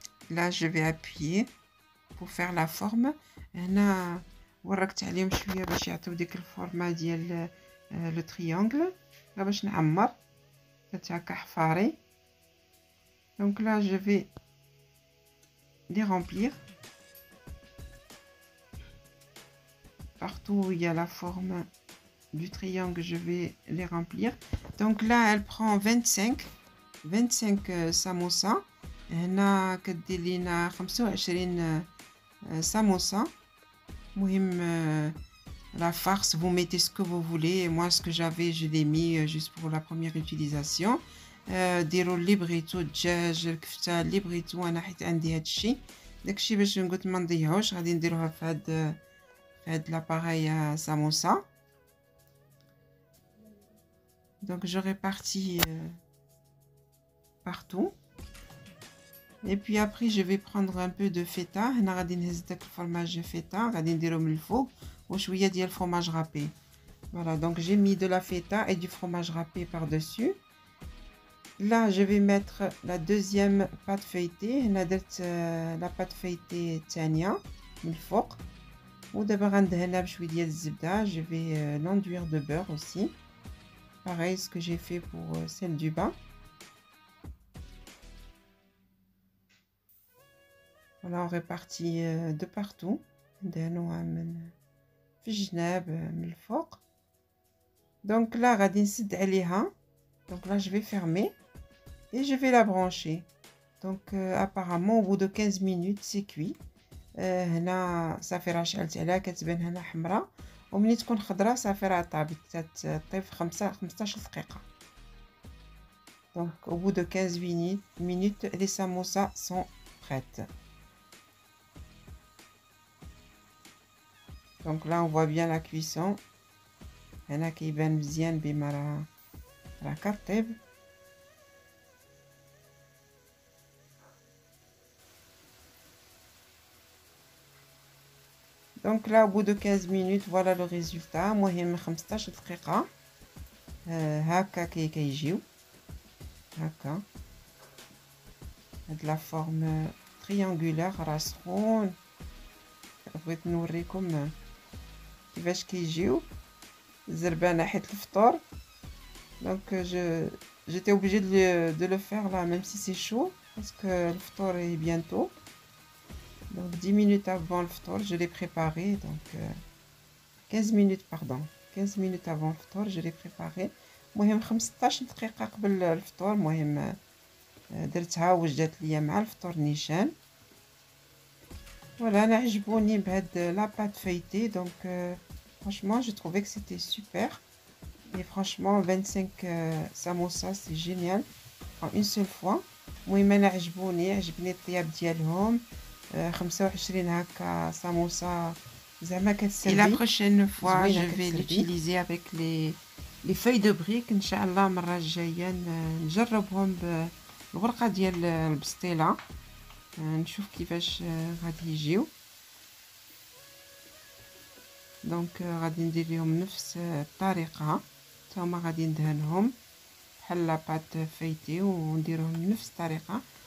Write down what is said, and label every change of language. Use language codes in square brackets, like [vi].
[fr] Là, je vais appuyer pour faire la forme. [ar] هنا وركت عليهم شويه باش يعطيو ديك الفورمه ديال لو تريانغل باش نعمر حتى هكا حفاري. [fr] Donc là, je vais les remplir. Partout où il y a la forme du triangle, je vais les remplir. Donc là, elle prend 25 samosa. [ar] هنا كدير لينا 25 samosa. [fr] مهم la farce, vous mettez ce que vous voulez. Moi, ce que j'avais, je l'ai mis juste pour la première utilisation. [ar] ديروا اللي بغيتو، الدجاج، الكفته، اللي بغيتو. انا حيت عندي هادشي داكشي باش قلت ما نضيعوش، غادي نديروها في هاد l'appareil à samosa. [fr] Donc je répartis partout. Et puis après, je vais prendre un peu de feta. [ar] هنا غادي نهز داك الفرماج فيتا، غادي نديرو من الفوق وشويه ديال الفرماج râpé. [fr] Voilà, donc j'ai mis de la feta et du fromage râpé par-dessus. Là, je vais mettre la deuxième pâte feuilletée. [ar] هنا درت la pâte feuilletée تانية من الفوق. ودابا غندهنها بشويه ديال الزبده. [fr] Je vais l'enduire de beurre aussi. Pareil, ce que j'ai fait pour celle du bas. Voilà, on répartit de partout. [ar] ندهنوها من في الجناب من الفوق. Donc là, غادي نسد عليها. [fr] Donc là, je vais fermer et je vais la brancher. Donc apparemment, au bout de 15 minutes, c'est cuit. [ar] هنا صافي راه شعلت عليها، كتبان هنا حمراء، وملي تكون خضراء صافي راه طابت، تطيب في 15 دقيقة. [fr] Donc au bout de 15 minutes, les samosas sont prêtes. Donc là, on voit bien la cuisson. [ar] هنا كيبان مزيان بما راه كطيب. [fr] Donc là, au bout de 15 minutes, voilà le résultat. [ar] المهم 15 دقيقة هكا كيجيو هكا. هاد لا فورم triangulaire راه سخون. بغيت نوريكم كيفاش كيجيو زربان ناحية الفطور. [fr] Donc j'étais obligée de le faire là, même si c'est chaud, parce que le ftour est bientôt. Donc 10 minutes avant le ftour, je l'ai préparé. Donc 15 minutes, pardon. 15 minutes avant le ftour, je l'ai préparé. [ar] المهم 15 دقيقة قبل الفطور. المهم درتها وجدت ليا مع الفطور نيشان. [fr] Voilà, أنا عجبوني بهاد la pâte feuilletée. Donc franchement, je trouvais que c'était super. Et franchement 25 samosa c'est génial en une seule fois. [ar] المهم انا عجبني الطياب ديالهم. 25 هكا ساموسا زعما كتسربي. [fr] Et la prochaine fois je vais l'utiliser avec les feuilles de briques ان شاء الله. [ar] المره الجايه نجربهم بالورقه ديال البسطيله نشوف كيفاش غادي يجيو. دونك غادي ندير لهم نفس الطريقه. هما غادي ندهنهم بحال لا بات فايتي ونديرهم بنفس الطريقه.